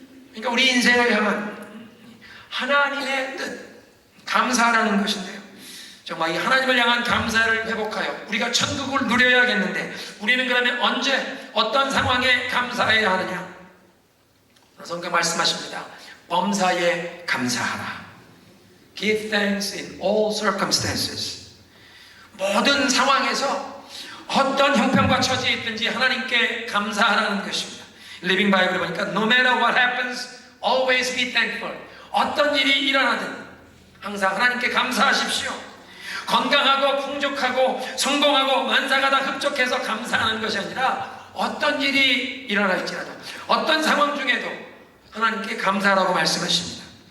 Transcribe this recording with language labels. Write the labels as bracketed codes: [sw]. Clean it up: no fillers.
[ko] 그러니까 우리 인생을 향한 하나님의 뜻, 감사라는 것인데요, 정말 이 하나님을 향한 감사를 회복하여 우리가 천국을 누려야겠는데, 우리는 그러면 언제 어떤 상황에 감사해야 하느냐? 성경 말씀하십니다. 범사에 감사하라. [en] Give thanks in all circumstances. [ko] 모든 상황에서 어떤 형편과 처지에 있든지 하나님께 감사하라는 것입니다. 리빙 바이블에 보니까 [en] No matter what happens, always be thankful. [ko] 어떤 일이 일어나든 항상 하나님께 감사하십시오. 건강하고 풍족하고 성공하고 만사가 다 흡족해서 감사하는 것이 아니라 어떤 일이 일어날지라도 어떤 상황 중에도 하나님께 감사하라고 말씀하십니다.